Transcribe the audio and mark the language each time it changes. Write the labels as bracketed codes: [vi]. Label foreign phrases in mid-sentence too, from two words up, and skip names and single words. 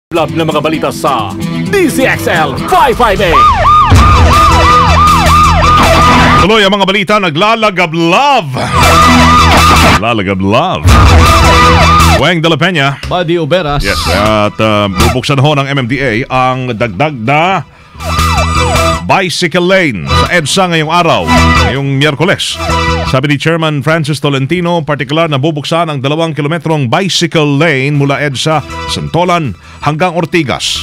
[tl] Love ng mga balita sa DZXL 558. Tuloy ang mga balita, naglalagab love. Lalagab love. Weng de la Peña. Buddy Oberas. Yes, at bubuksan ho ng MMDA ang dagdag na bicycle lane sa EDSA ngayong araw, ngayong Miyerkules. Sabi ni Chairman Francis Tolentino, partikular na bubuksan ang 2 kilometrong bicycle lane mula EDSA Santolan hanggang Ortigas.